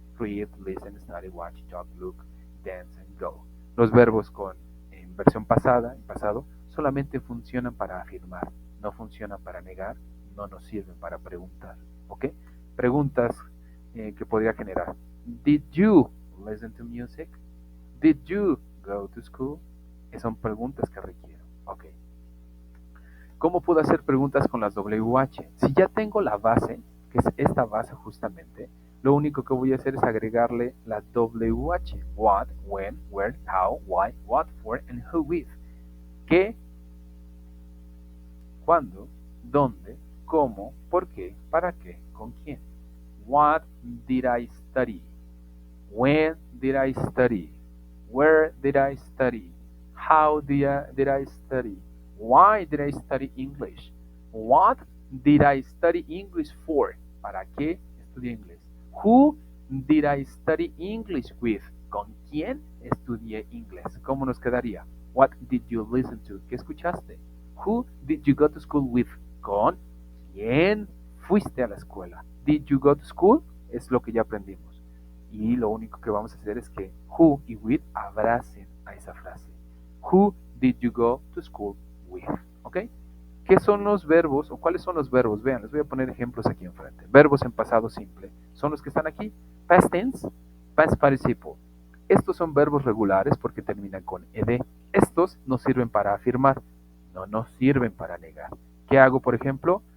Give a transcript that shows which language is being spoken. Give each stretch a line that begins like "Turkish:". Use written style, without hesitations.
English: Read, listen, study, watch, talk, look, dance and go.
Spanish: Los verbos en versión pasada, en pasado, solamente funcionan para afirmar, no funcionan para negar, no nos sirven para preguntar. ¿Ok? Preguntas que podría generar.
English: Did you listen to music? Did you go to school?
Spanish: Son preguntas que requiero.
English: Ok.
Spanish: ¿Cómo puedo hacer preguntas con las WH? Si ya tengo la base, que es esta base justamente, lo único que voy a hacer es agregarle la WH.
English: What, when, where, how, why, what, for, and who with.
Spanish: ¿Qué? ¿Cuándo? ¿Dónde? ¿Cómo? ¿Por qué? ¿Para qué? ¿Con quién?
English: What did I study? When did I study? Where did I study? How did I study? Why did I study English? What did I study English for?
Spanish: ¿Para qué estudié inglés?
English: Who did I study English with?
Spanish: ¿Con quién estudié inglés? ¿Cómo nos quedaría?
English: What did you listen to?
Spanish: ¿Qué escuchaste?
English: Who did you go to school with?
Spanish: ¿Con quién fuiste a la escuela?
English: Did you go to school?
Spanish: Es lo que ya aprendimos. Y lo único que vamos a hacer es que who y with abracen a esa frase.
English: Who did you go to school with? ¿Ok?
Spanish: ¿Qué son los verbos o cuáles son los verbos? Vean, les voy a poner ejemplos aquí enfrente. Verbos en pasado simple son los que están aquí.
English: Past tense, past participle.
Spanish: Estos son verbos regulares porque terminan con ed. Estos nos sirven para afirmar, no nos sirven para negar. ¿Qué hago, por ejemplo?